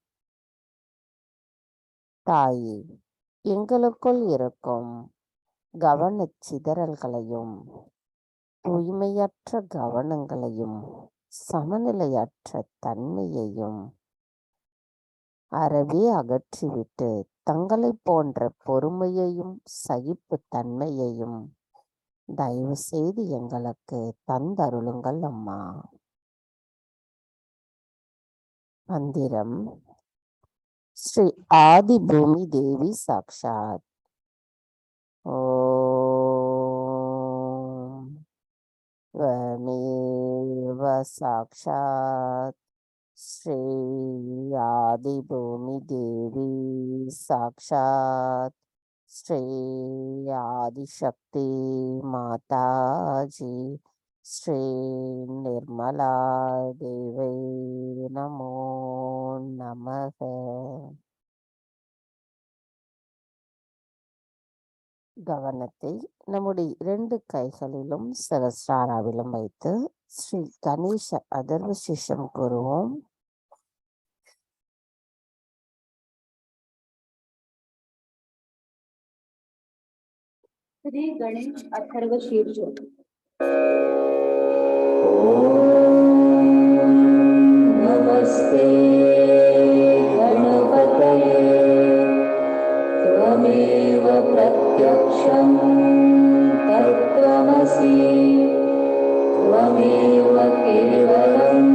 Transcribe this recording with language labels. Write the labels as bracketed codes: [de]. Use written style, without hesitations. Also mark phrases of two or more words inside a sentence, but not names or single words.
[ta] தாயே, எங்களுக்குள் இருக்கும் கவனச் சிதறல்களையும் தூய்மையற்ற கவனங்களையும் சமநிலையற்ற தன்மையையும் அறவே அகற்றிவிட்டு தங்களை போன்ற பொறுமையையும் சகிப்பு தன்மையையும் தயவு செய்து எங்களுக்கு தந்தருளுங்கள் அம்மா. மந்திரம்: ஸ்ரீ ஆதி பூமி தேவி சாக்ஷாத். [sa] ஓம் त्वमेव साक्षात् श्री आदिभूमि देवी साक्षात् श्री आदिशक्ति माताजी श्री निर्मला देवी नमो नमः. [ta] கவனத்தை நம்முடைய 2 கைகளிலும் சகஸ்ராராவிலும் வைத்து ஸ்ரீ கணேச அதர்வ சிஷம் கூறுவோம். [sa] श्री गणेश अथर्व शीर्ष. नमस्ते गणपतये त्वमेव प्रत्यक्षं तत्त्वमसि त्वमेव केवलं